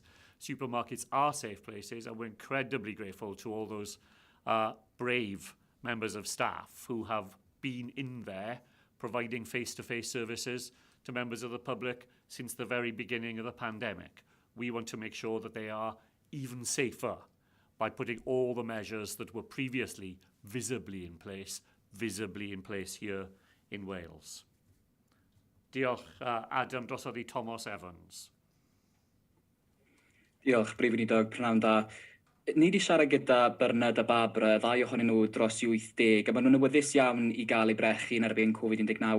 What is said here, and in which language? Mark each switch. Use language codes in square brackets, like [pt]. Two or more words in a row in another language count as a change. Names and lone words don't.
[en] Supermarkets are safe places, and we're incredibly grateful to all those brave members of staff who have been in there providing face-to-face services to members of the public since the very beginning of the pandemic. We want to make sure that they are even safer by putting all the measures that were previously visibly in place here in Wales. [cy] Diolch, Adam, drosodd i Thomas Evans. Diolch, Prif Weinidog, prynawn da. Ni wedi siarad gyda Bernard a Barbara, ddau ohonyn nhw dros 80, a maen nhw'n awyddus iawn i gael eu brechu yn erbyn Covid-19.